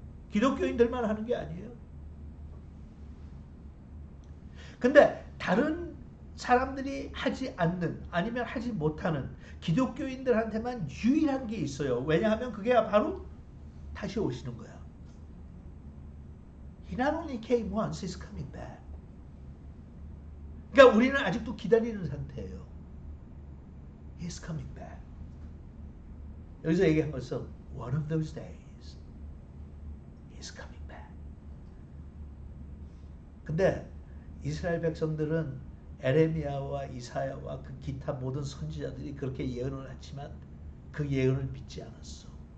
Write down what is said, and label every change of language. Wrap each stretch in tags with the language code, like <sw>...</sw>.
<ko>기독교인들만 하는 게 아니에요. 근데 다른 사람들이 하지 않는 아니면 하지 못하는 기독교인들한테만 유일한 게 있어요. 왜냐하면 그게 바로 다시 오시는 거야.</ko> <en>He not only came once, he's coming back.</en> <ko>그러니까 우리는 아직도 기다리는 상태예요.</ko> <en>He's coming back.</en> <ko>여기서 얘기한 것은</ko> <en>one of those days, he's coming back.</en> <ko>근데 이스라엘 백성들은 에레미야와 이사야와 그 기타 모든 선지자들이 그렇게 예언을 했지만 그 예언을 믿지 않았어.</ko>